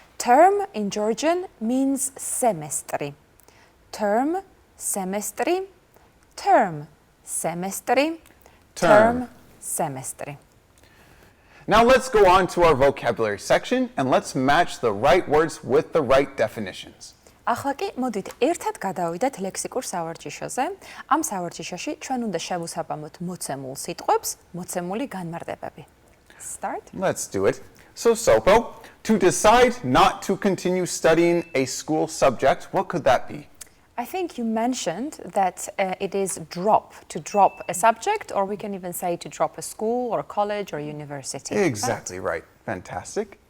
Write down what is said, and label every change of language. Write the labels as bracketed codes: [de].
[en] Term in Georgian means semestri. Term, semestri. Term, semestri. Term, semestri. Now let's go on to our vocabulary section and let's match the right words with the right definitions. [ka] ახლა კი მოდით ერთად გადავიდეთ ლექსიკურ სავარჯიშოზე. ამ სავარჯიშოში ჩვენ უნდა შევუსაბამოთ მოცემულ სიტყვებს, მოცემული განმარტებები. Start. [en] Let's do it. So, Sopo, to decide not to continue studying a school subject, what could that be? I think you mentioned that it is to drop a subject, or we can even say to drop a school or a college or university. Exactly right. Fantastic.